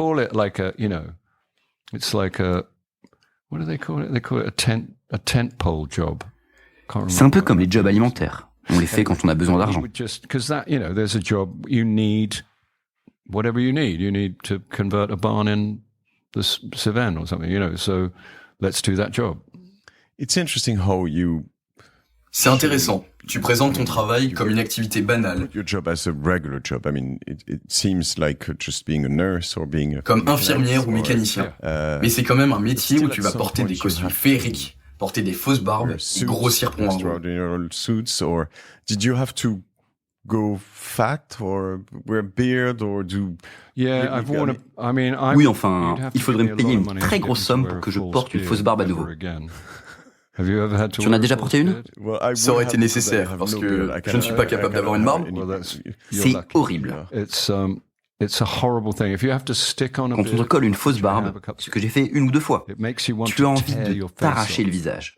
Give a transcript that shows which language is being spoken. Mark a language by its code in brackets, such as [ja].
[en] It's like what do they call it? They call it a tent pole job. [fr] C'est un peu comme les jobs alimentaires. On les fait quand on a besoin d'argent. [en] Because that, you know, there's a job you need, whatever you need. You need to convert a barn in the Cevennes or something, you know. So let's do that job. It's interesting how you. [fr] C'est intéressant. Tu présentes ton travail comme une activité banale. [en] Your job as a regular job. I mean, it seems like just being a nurse or being [fr] comme infirmière ou mécanicien. Mais c'est quand même un métier où tu vas porter des costumes féeriques, porter des fausses barbes et grossir pour un rôle. [en] Or did you have to go fat or wear a beard or do? Yeah, I've worn [fr] oui, enfin, il faudrait me payer une très grosse somme pour que je porte une fausse barbe à nouveau. Tu en as déjà porté une? Ça aurait été nécessaire, parce que je ne suis pas capable d'avoir une barbe. C'est horrible. Quand on te colle une fausse barbe, ce que j'ai fait 1 ou 2 fois, tu as envie de t'arracher le visage.